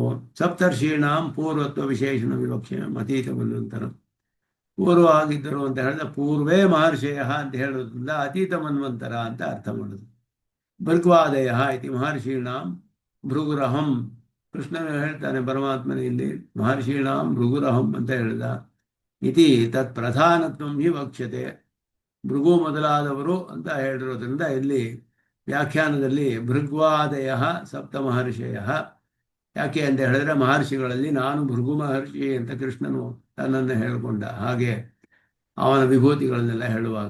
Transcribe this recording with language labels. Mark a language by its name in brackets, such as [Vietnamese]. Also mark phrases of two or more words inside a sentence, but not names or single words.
[Sanskrit] ಸಪ್ತರ್ಷೀಣಾಂ ಪೂರ್ವತ್ವ ವಿಶೇಷಣ ವಿವಕ್ಷೆ ಅತೀತ ಮನ್ವಂತರ. [Kannada] ಪೂರ್ವ ಆಗಿದ್ದರು ಅಂತ ಹೇಳಿದ್ರೆ [Sanskrit] ಪೂರ್ವೇ ಮಹರ್ಷಯ [Kannada] ಅಂತ ಹೇಳೋದ್ರಿಂದ ಅತೀತ ಮನ್ವಂತರ ಅಂತ ಅರ್ಥ ಮಾಡೋದು. [Sanskrit] ಭೃಗ್ವಾದಯ ಇತಿ ಮಹರ್ಷೀಣಾಂ ಭೃಗುರಹಂ. [Kannada] ಕೃಷ್ಣನು ಹೇಳ್ತಾನೆ ಪರಮಾತ್ಮನ ಇಲ್ಲಿ [Sanskrit] ಮಹರ್ಷೀಣಾಂ ಭೃಗುರಹಂ [Kannada] ಅಂತ ಹೇಳಿದ. [Sanskrit] ಇತಿ ತತ್ ಪ್ರಧಾನತ್ವಂ ಹಿ ವಕ್ಷ್ಯತೆ. [Kannada] ಭೃಗು ಮೊದಲಾದವರು ಅಂತ ಹೇಳಿರೋದ್ರಿಂದ ಇಲ್ಲಿ ವ್ಯಾಖ್ಯಾನದಲ್ಲಿ [Sanskrit] ಭೃಗ್ವಾದಯ ಸಪ್ತ ಮಹರ್ಷಯ. [Kannada] ಯಾಕೆ ಅಂತ ಹೇಳಿದ್ರೆ ಮಹರ್ಷಿಗಳಲ್ಲಿ ನಾನು ಭೃಗು ಮಹರ್ಷಿ ಅಂತ ಕೃಷ್ಣನು ತನ್ನನ್ನು ಹೇಳಿಕೊಂಡ ಹಾಗೆ ಅವನ ವಿಭೂತಿಗಳನ್ನೆಲ್ಲ ಹೇಳುವಾಗ.